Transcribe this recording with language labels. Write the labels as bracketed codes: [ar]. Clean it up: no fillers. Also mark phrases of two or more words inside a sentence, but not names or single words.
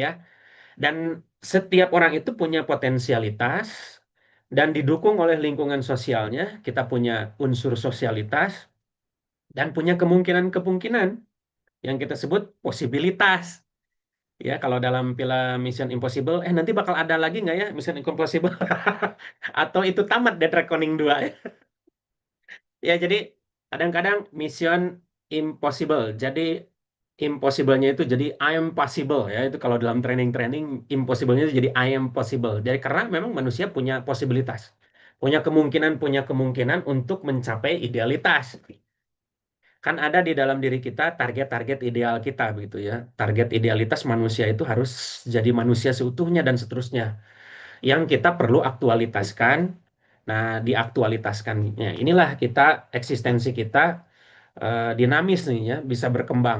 [id] Dan setiap orang itu punya potensialitas dan didukung oleh lingkungan sosialnya, kita punya unsur sosialitas dan punya kemungkinan-kemungkinan yang kita sebut posibilitas. Ya, kalau dalam film Mission Impossible, nanti bakal ada lagi nggak ya Mission Impossible? Atau itu tamat Dead Reckoning 2 ya? Ya, jadi kadang-kadang Mission Impossible. Jadi impossible-nya itu jadi [en] I am possible [id] ya. Itu kalau dalam training-training impossible-nya itu jadi [en] I am possible. [id] Jadi karena memang manusia punya posibilitas. Punya kemungkinan untuk mencapai idealitas. Kan ada di dalam diri kita target-target ideal kita begitu ya. Target idealitas manusia itu harus jadi manusia seutuhnya dan seterusnya. Yang kita perlu aktualitaskan. Nah, diaktualitaskannya inilah kita eksistensi kita dinamis nih ya, bisa berkembang.